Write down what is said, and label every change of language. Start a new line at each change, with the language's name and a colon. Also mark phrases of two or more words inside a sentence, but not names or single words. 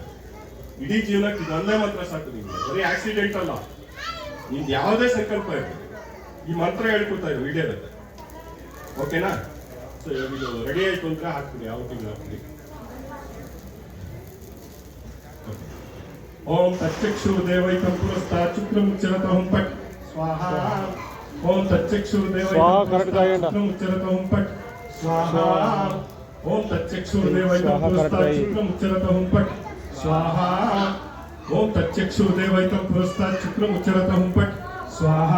Kannada: ಇಡೀ ಜೀವನಕ್ಕೆ ಇದೊಂದೇ ಮಂತ್ರ ಸಾಕು ನಿಮ್ಗೆ. ಬರೀ ಆಕ್ಸಿಡೆಂಟ್ ಅಲ್ಲ, ನಿಮ್ದು ಯಾವುದೇ ಸಂಕಲ್ಪ ಇರ್ತದೆ ಈ ಮಂತ್ರ ಹೇಳ್ಕೊತಾ ಇರೋ ಈಡೇರುತ್ತೆ, ಓಕೆನಾ? ಸೊ ಇದು ರೆಡಿ ಆಯ್ತು ಅಂದ್ರೆ ಹಾಕ್ತೀನಿ, ಯಾವ ತಿಂಗಳು ಹಾಕ್ತೀನಿ.
Sanskrit: ಓಂ ತಚ್ಚಕ್ಷುರ್ ದೇವೈಕಂ ಪುರಸ್ತಾತ್ ಶುಕ್ರಮುಚ್ಚರತ ಹುಂಪಟ್ ಸ್ವಾಹಾ. ಓಂ ತಚ್ಚಕ್ಷುರ್ ದೇವೈಕಂ ಶುಕ್ರಮುಚ್ಚರತ ಹುಂಪಟ್ ಸ್ವಾಹಾ. ಓಂ ತಚ್ಚಕ್ಷುರ್ ದೇವೈಕಂ ಪುರಸ್ತಾತ್ ಶುಕ್ರಮುಚ್ಚರತ ಹುಂಪಟ್ ಸ್ವಾಹಾ. ಓಂ ತಚ್ಚಕ್ಷುರ್ ದೇವೈಕಂ ಪುರಸ್ತಾತ್ ಶುಕ್ರಮುಚ್ಚರತ ಹುಂಪಟ್ ಸ್ವಾಹಾ.